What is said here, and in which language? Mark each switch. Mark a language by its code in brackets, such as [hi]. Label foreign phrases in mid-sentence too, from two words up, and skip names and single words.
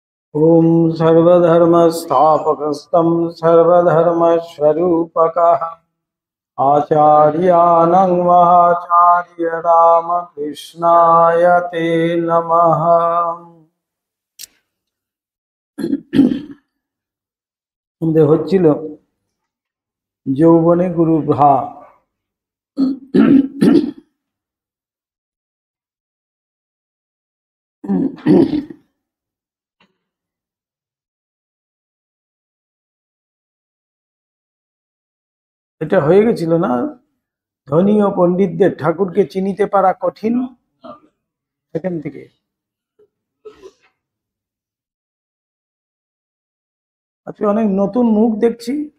[sa] ओम सर्वधर्मस्थापकस्तं सर्वधर्मस्वरूपकः आचार्यानं महाचार्य रामकृष्णाय ते नमः। [bn] আমাদের হচ্ছিল যৌবনে গুরু ভাব। এটা হয়ে গেছিল না, ধনী ও পণ্ডিতদের ঠাকুরকে চিনিতে পারা কঠিন, সেখান থেকে আজকে অনেক নতুন মুখ দেখছি।